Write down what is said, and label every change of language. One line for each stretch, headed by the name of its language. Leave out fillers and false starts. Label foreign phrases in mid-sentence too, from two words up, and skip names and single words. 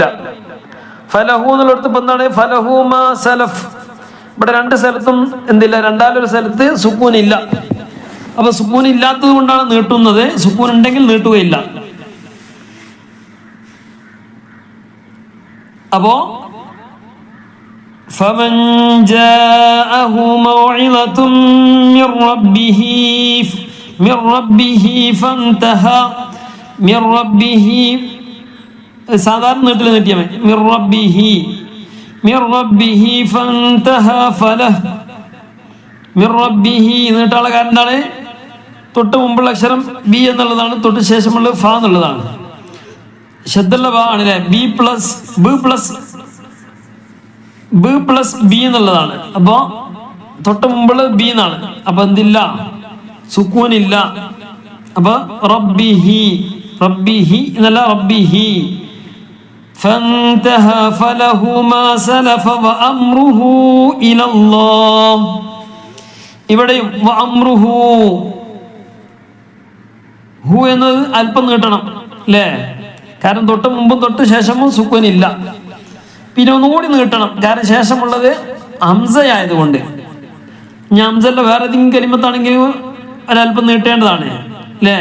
Malayalam: ഫലഹു എന്നുള്ളടത്ത് ഇപ്പൊ എന്താണ്?
Arabic: فله ما سلف.
Malayalam: ഇവിടെ രണ്ട് സ്ഥലത്തും എന്തില്ല? രണ്ടാലൊരു സ്ഥലത്ത് സുക്കൂൻ ഇല്ല. അപ്പൊ സുക്കൂൻ ഇല്ലാത്തത് കൊണ്ടാണ് നീട്ടുന്നത്. സുക്കൂൻ ഉണ്ടെങ്കിൽ നീട്ടുകയില്ല. അപ്പോ
Arabic: فمن جاءه موعظة من ربه
Malayalam: فانتهى من ربه സാധാരണ നീട്ടിൽ നീട്ടിയാൽ
Arabic: من فانتهى فله. من ربه
Malayalam: നീട്ടാനുള്ള കാരണം എന്താണ്? തൊട്ട് മുമ്പുള്ള അക്ഷരം ബി എന്നുള്ളതാണ്, തൊട്ട് ശേഷമുള്ള ഫ എന്നുള്ളതാണ്. ശബ്ദമുള്ള ഫ ആണല്ലേ? ബി പ്ലസ് ബി എന്നുള്ളതാണ്. അപ്പോ തൊട്ട് മുമ്പുള്ളത് ബി എന്നാണ്. അപ്പൊ എന്തില്ല? സുക്കൂനില്ല. അപ്പൊ
Arabic: ربه ربه
Malayalam: എന്നല്ല റബ്ബിഹി
Arabic: فانتهى فله ما سلف وأمره إلى الله.
Malayalam: ഇവിടെയും വഅംറുഹു ഹു എന്നത് അല്പം നീട്ടണം അല്ലേ? കാരണം തൊട്ട് മുമ്പും തൊട്ട് ശേഷമും സുക്കൂനില്ല. പിന്നെ ഒന്നുകൂടി നീട്ടണം, കാരണം ശേഷമുള്ളത് ഹംസയായതുകൊണ്ട്. ഇനി ഹംസല്ല വേറെ ഏതെങ്കിലും കലിമത്താണെങ്കിലും ഒരല്പം നീട്ടേണ്ടതാണ് അല്ലേ?